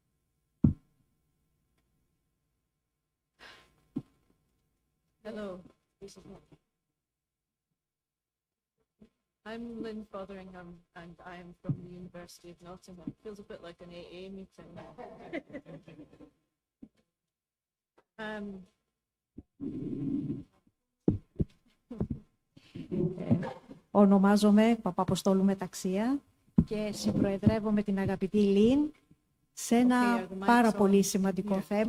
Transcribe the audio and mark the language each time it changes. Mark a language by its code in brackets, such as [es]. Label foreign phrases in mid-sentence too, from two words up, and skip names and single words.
[en] Hello. This is not. I'm Lynn Fotheringham, and I am from the University of Nottingham. Feels a bit like an AA meeting now. [el] Ονομάζομαι Papapostolou Metaxia και συμπροεδρεύω με την αγαπητή Lynn σε ένα πάρα πολύ σημαντικό θέμα.